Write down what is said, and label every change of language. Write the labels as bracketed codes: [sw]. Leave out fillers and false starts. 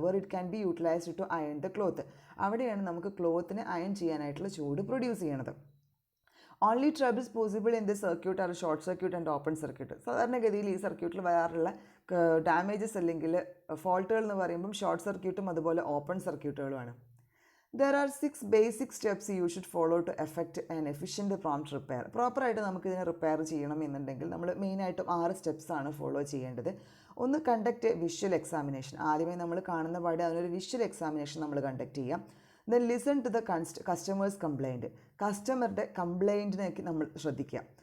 [en] Where it can be utilized to iron the cloth. [ml] അവിടെയാണ് നമുക്ക് ക്ലോത്തിനെ iron ചെയ്യാനായിട്ടുള്ള ചൂട് പ്രൊഡ്യൂസ് ചെയ്യണത്. [en] Only troubles possible in the circuit are short circuit and open circuit. [ml] സാധാരണഗതിയിൽ ഈ സർക്യൂട്ടിൽ വരാറുള്ള ഡാമേജസ് അല്ലെങ്കിൽ ഫോൾട്ടുകൾ എന്ന് പറയുമ്പം ഷോർട്ട് സർക്യൂട്ടും അതുപോലെ open സർക്യൂട്ടുകളുമാണ്. [en] There are 6 basic steps you should follow to effect an efficient prompt repair. [ml] പ്രോപ്പറായിട്ട് നമുക്കിതിനെ റിപ്പയർ ചെയ്യണം എന്നുണ്ടെങ്കിൽ നമ്മൾ മെയിനായിട്ടും 6 സ്റ്റെപ്സാണ് ഫോളോ ചെയ്യേണ്ടത്. ഒന്ന്, [en] Conduct visual examination. [ml] ആദ്യമേ നമ്മൾ കാണുന്ന പാടെ അതിനൊരു വിഷ്വൽ എക്സാമിനേഷൻ നമ്മൾ കണ്ടക്ട് ചെയ്യാം. [en] Then listen to the customers complaint. [ml] കസ്റ്റമറുടെ കംപ്ലയിൻറ്റിനേക്ക് നമ്മൾ ശ്രദ്ധിക്കുക.